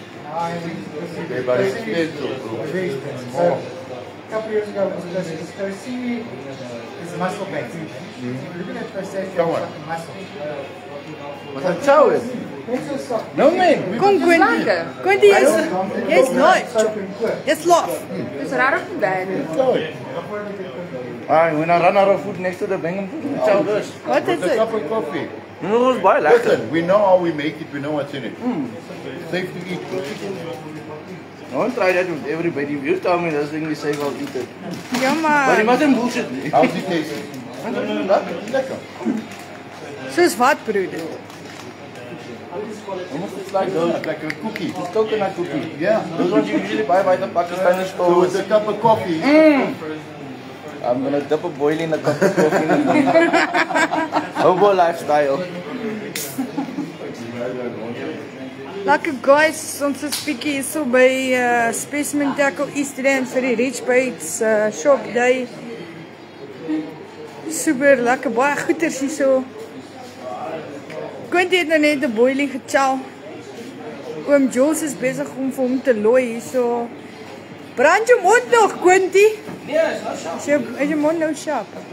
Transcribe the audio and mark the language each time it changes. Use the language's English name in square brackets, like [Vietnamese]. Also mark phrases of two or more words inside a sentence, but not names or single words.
[English] Okay, but it's expensive, bro. Very expensive. So, a couple of years ago, it was seaweed is muscle based. Look at that crustacea, Come on. fucking muscle. [Afrikaans] Wat het zo is? No man. Kom Quinty. Quinty, jy's nooit. Jy's lof. Dis rarig nie bad nie. [English] Ah, when I run out of food next to the Bingham food, tell this. What is With a it? cup of coffee. No, it's [Afrikaans] baie lekker. [English] Listen, we know how we make it, we know what's in it. Safe to eat. Don't try that with everybody. If you tell me this thing, you say I'll eat it. Ja But you man. mustn't bullshit. How's it taste? Lekker. [Afrikaans] Soos wat broeder? [English] Almost it's like like a cookie. It's coconut cookie. Yeah. Those ones you usually buy by the Pakistani So stores. with a cup of coffee. I'm gonna dip a boil in a cup of coffee. Hobo lifestyle. [Afrikaans] Lekker guys, ons is bietjie hier so by Specimen Tackle Eastland vir die Rich Baits [English] shop day. [Afrikaans] Super lekker, baie goeders hier so. Quinty het nou net 'n boilie gechow. Oom Jules is besig om vir hom te looi hier so. Brand jou mond nog, Quinty? Nee, [English] it's not sharp. [Afrikaans] Is jou mond nou sharp?